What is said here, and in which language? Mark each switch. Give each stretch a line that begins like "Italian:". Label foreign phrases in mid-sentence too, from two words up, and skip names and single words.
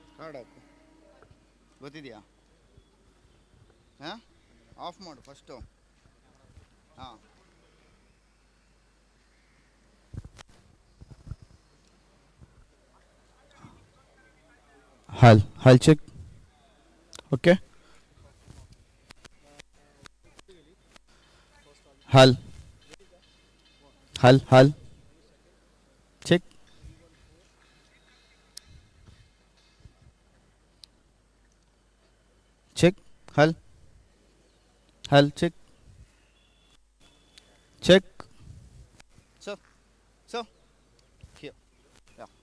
Kannada: ಮಾಡಾಕು ಗೊತ್ತಿದೆಯಾ ಹಾಂ ಆಫ್ ಮಾಡು ಫಸ್ಟು ಹಾಂ
English: Hal check. Okay. Hal. Hal. Check. Check. Hal. Check. Check. So. Here. Yeah.